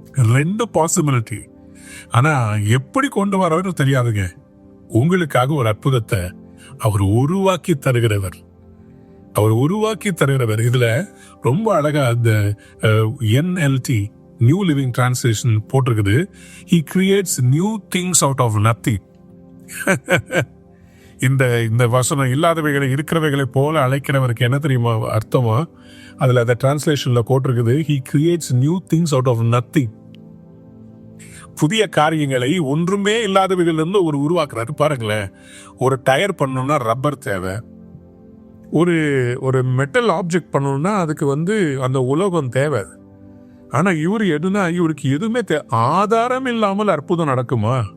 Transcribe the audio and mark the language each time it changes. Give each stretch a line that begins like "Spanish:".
Tamil: 2 possibility. ஆனா எப்படி கொண்டு வரவரு தெரியாதுங்க. உங்களுக்காக ஒரு அற்புதத்தை அவர் உருவாக்கி தருகிறவர். இதுல ரொம்ப அழகா இந்த NLT நியூ லிவிங் டிரான்ஸ்லேஷன் போட்டிருக்குது.
English: He creates new things out of nothing.
Tamil: இந்த வசனம் இல்லாதவைகளை இருக்கிறவைகளை போல அழைக்கிறவருக்கு என்ன தெரியுமா அர்த்தமா? அதுல அந்த டிரான்ஸ்லேஷன்ல போட்டிருக்குது,
English: He creates new things out of nothing.
Tamil: புதிய காரியங்களை ஒன்றுமே இல்லாதவைகள் இருந்து ஒரு உருவாக்குறாரு. பாருங்களேன், ஒரு டயர் பண்ணணும்னா ரப்பர் தேவை, ஒரு மெட்டல் ஆப்ஜெக்ட் பண்ணணும்னா அதுக்கு அந்த உலோகம் தேவை. ஆனா இவருக்கு எதுவுமே ஆதாரம் இல்லாமல் அற்புதம் நடக்குமா?